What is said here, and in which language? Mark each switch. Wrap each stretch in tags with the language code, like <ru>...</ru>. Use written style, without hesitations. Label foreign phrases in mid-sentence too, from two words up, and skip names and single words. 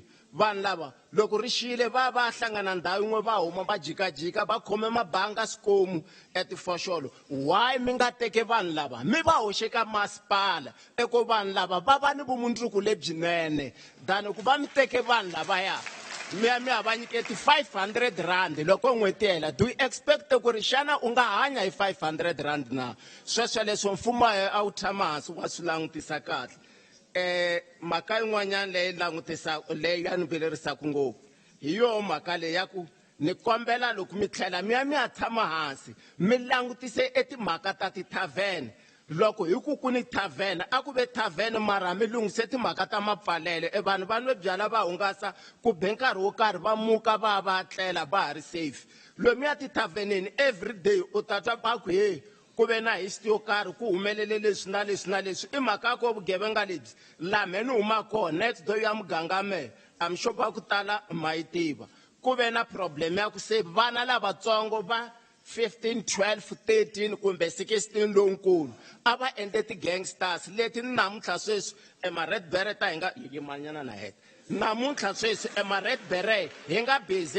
<ts>Vanhu lava loko ri xile va hlangana ndhawu yin'we va huma va jikajika va khome mabanga swikomu etifoxolo. Why mi nga teke vanhu lava mi va hoxe ka masipala eko vanhu lava va va ni vumundzuku lebyinene than ku va mi teke vanhu lavaya mi ya va nyiketi 500 rand loko n'hweti hela.</ts> <en>Do you expect</en> <ts>ku ri xana u nga hanya hi 500 rand na? Sweswo leswo mfumo a wu tshama hansi wa swi langutisa kahle. Mhaka yin'wanyana leyi ya ni velerisaka ngopfu hi yo mhaka leyi ya ku ni kombela loko mi tlhela mi ya tshama hansi mi langutise etimhaka ta tithavhene. Loko hi ku ni thavhene a ku ve thavhene mara mi lungise timhaka ta mapfalelo vanhu va nwe byala va hungasa ku be nkarhi wo karhi va muka va tlela va ha ri safe. Lomu ya tithavheneni</ts> <en>every day</en> <ts>u ta twa va ku ku ve na history yo karhi ku humelele leswi na leswi na leswi i mhaka ko vugevenga lebyi laha me ni huma kona</ts> <en>next door</en> <ts>ya muganga me</ts> <en>I'm sure</en> <ts>va ku tala ma yi tiva ku ve na problem ya ku se vana lavatsongo va 15, 12, 13 kumbe 16 lonkulu a va endle ti-gangsters leti namuntlha sweswi ema-</ts> <en>red beret</en> <ts>a hi nga yimanyana na heta namuntlha sweswi ema-</ts> <en>red beret</en> <ts>hi nga busy</ts>